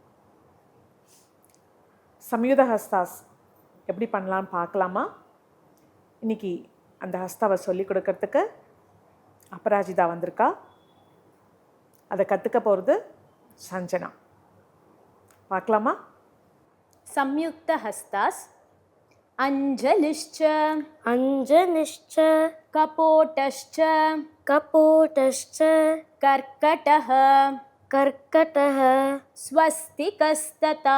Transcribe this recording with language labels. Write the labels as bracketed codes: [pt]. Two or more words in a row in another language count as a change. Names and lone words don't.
[sa] संयुत हस्ताः [ta] எப்படி பண்ணலான்னு பார்க்கலாமா? இன்றைக்கி அந்த ஹஸ்தாவை சொல்லிக் கொடுக்கறதுக்கு அபராஜிதா வந்திருக்கா. அதை கற்றுக்க போகிறது சஞ்சனா. பார்க்கலாமா? [sa] संयुक्त हस्तास अंजलिश्च अंजनिश्च कपोटश्च कपोटश्च कर्कटः कर्कटः स्वस्तिकस्तथा